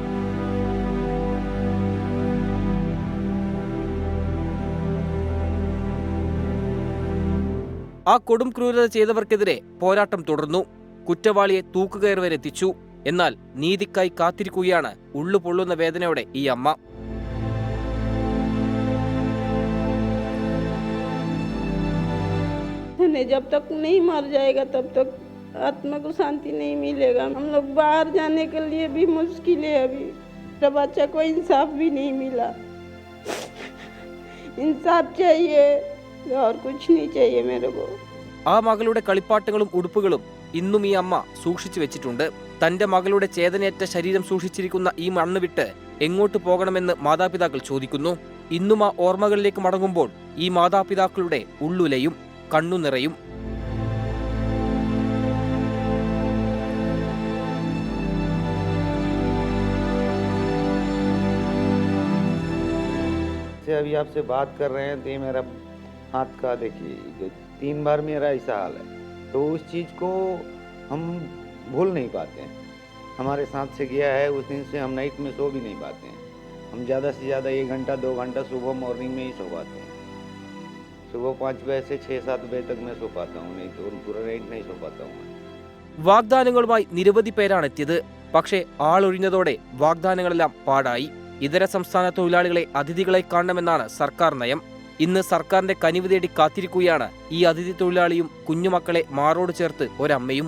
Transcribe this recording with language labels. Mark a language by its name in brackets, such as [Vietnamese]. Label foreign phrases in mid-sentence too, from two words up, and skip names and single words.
[Malayalam] ആ കൊടും ക്രൂരത ചെയ്തവർക്കെതിരെ പോരാട്ടം തുടർന്നു. കുറ്റവാളിയെ തൂക്കുകയർ വരെ എത്തിച്ചു. എന്നാൽ നീതിക്കായി കാത്തിരിക്കുകയാണ് ഉള്ളുപൊള്ളുന്ന വേദനയോടെ ഈ അമ്മ. [Hindi] जब तक नहीं मर जाएगा तब तक आत्मा को शांति नहीं मिलेगा। हम लोग बाहर जाने के लिए भी मुश्किल है अभी। मेरा बच्चा को इंसाफ भी नहीं मिला। इंसाफ चाहिए और कुछ नहीं चाहिए मेरे को। [Malayalam] ആ മകളുടെ കളിപ്പാട്ടങ്ങളും ഉടുപ്പുകളും ഇന്നും ഈ അമ്മ സൂക്ഷിച്ചു വെച്ചിട്ടുണ്ട്. തന്റെ മകളുടെ ചേതനയേറ്റ ശരീരം സൂക്ഷിച്ചിരിക്കുന്ന ഈ മണ്ണ് വിട്ട് എങ്ങോട്ട് പോകണമെന്ന് മാതാപിതാക്കൾ ചോദിക്കുന്നു. ഇന്നും ആ ഓർമ്മകളിലേക്ക് മടങ്ങുമ്പോൾ ഈ മാതാപിതാക്കളുടെ ഉള്ളുലയും കണ്ണു നിറയും. [Hindi] अभी आपसे बात कर रहे हैं तो ये मेरा हाथ का देखिए, जो 3 बार मेरा ऐसा हाल है, तो उस चीज़ को हम भूल नहीं पाते हैं। हमारे साथ से गया है, उस दिन से हम नाइट में सो भी नहीं पाते हैं। हम ज़्यादा से ज़्यादा 1 घंटा 2 घंटा सुबह मॉर्निंग में ही सो पाते हैं। सुबह 5 बजे से 6-7 बजे तक मैं सो पाता हूँ, नहीं तो पूरा नाइट नहीं सो पाता हूँ। [Malayalam] വാഗ്ദാനങ്ങളുമായി നിരവധി പേരാണ് എത്തിയത്. പക്ഷേ ആളൊഴിഞ്ഞതോടെ വാഗ്ദാനങ്ങളെല്ലാം പാടായി. ഇതര സംസ്ഥാന തൊഴിലാളികളെ അതിഥികളെ കാണണമെന്നാണ് സർക്കാർ നയം. ഇന്ന് സർക്കാരിന്റെ കനിവ് തേടി കാത്തിരിക്കുകയാണ് ഈ അതിഥി തൊഴിലാളിയും കുഞ്ഞുമക്കളെ മാറോട് ചേർത്ത് ഒരമ്മയും.